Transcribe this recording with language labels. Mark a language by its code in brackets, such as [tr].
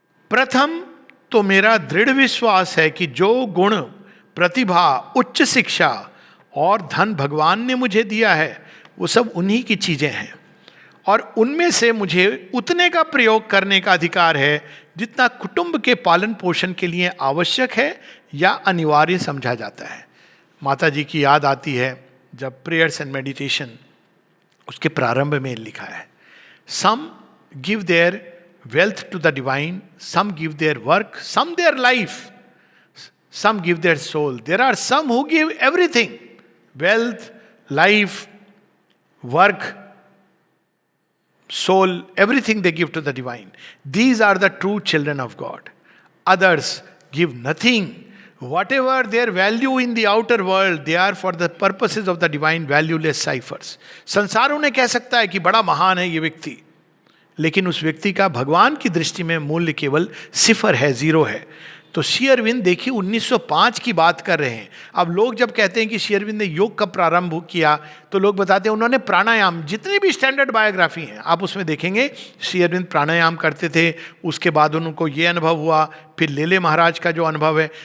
[hi] प्रथम तो मेरा दृढ़ विश्वास है कि जो गुण, प्रतिभा, उच्च शिक्षा और धन भगवान ने मुझे दिया है वो सब उन्हीं की चीजें हैं, और उनमें से मुझे उतने का प्रयोग करने का अधिकार है जितना कुटुंब के पालन पोषण के लिए आवश्यक है या अनिवार्य समझा जाता है। माता जी की याद आती है जब प्रेयर्स एंड मेडिटेशन उसके प्रारंभ में लिखा है, [en] Some give their wealth to the divine, some give their work, some their life, some give their soul. There are some who give everything, wealth, life, work, soul, everything they give to the divine. These are the true children of God. Others give nothing. Whatever their value in the outer world, they are for the purposes of the divine valueless ciphers. [hi] संसार उन्हें कह सकता है कि बड़ा महान है ये व्यक्ति, लेकिन उस व्यक्ति का भगवान की दृष्टि में मूल्य केवल सिफर है, 0 है। तो श्री अरविंद देखिए 1905 की बात कर रहे हैं। अब लोग जब कहते हैं कि श्री अरविंद ने योग कब प्रारंभ किया, तो लोग बताते हैं उन्होंने प्राणायाम, जितनी भी स्टैंडर्ड बायोग्राफी हैं आप उसमें देखेंगे श्री अरविंद प्राणायाम करते थे, उसके बाद उनको ये अनुभव हुआ, फिर लेले महाराज का जो अनुभव है।